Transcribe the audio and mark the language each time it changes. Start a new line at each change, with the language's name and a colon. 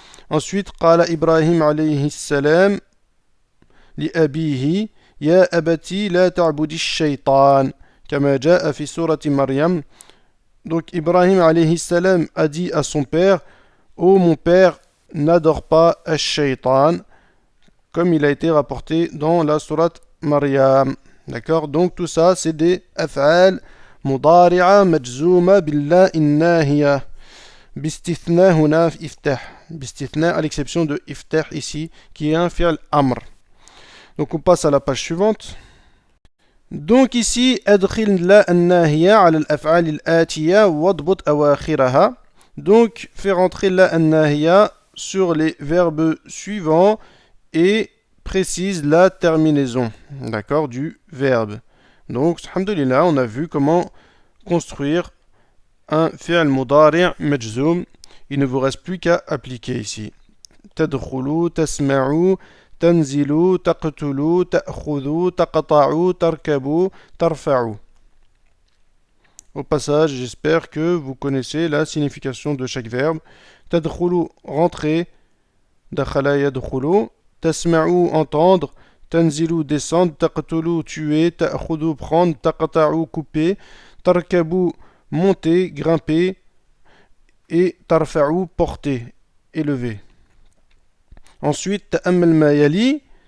Arabic: Ensuite, qala Ibrahim alayhi salam li abihi يا أبتي لا تعبد الشيطان كما جاء في سورة مريم.
French: Donc Ibrahim alayhi salam a dit à son père: ô mon père, n'adore pas al-shaytan, comme il a été rapporté dans la sourate Maryam. D'accord? Donc tout ça c'est des af'al mudari'a majzouma billah innahiya.
Arabic: Bistithna huna iftah.
French: Bistithna à l'exception de iftah ici, qui est un fi'l amr.
Arabic: Donc on passe à la page suivante.
French: Donc ici,
Arabic: adkhil la an-nahiya ala al-af'al al-atiya wadbut awakhiraha.
French: Donc fais rentrer la an-nahiya sur les verbes suivants et précise la terminaison, d'accord, du verbe. Donc alhamdulillah, on a vu comment construire un fi'l mudari' majzoum. Il ne vous reste plus qu'à appliquer ici.
Arabic: Tadkhulu, tasma'u, تنزلوا تقتلوا تأخذوا تقطعوا تركبوا ترفعوا.
French: Au passage, j'espère que vous connaissez la signification de chaque verbe.
Arabic: تدخلوا, rentrer. دخل يدخل. تسمعوا, entendre. تنزلوا, descendre. تقتلوا, tuer. تأخذوا, prendre. تقطعوا, couper. تركبوا, monter, grimper.
French: Et ترفعوا, porter, élever.
Arabic: Ensuite, تأمل ما يلي.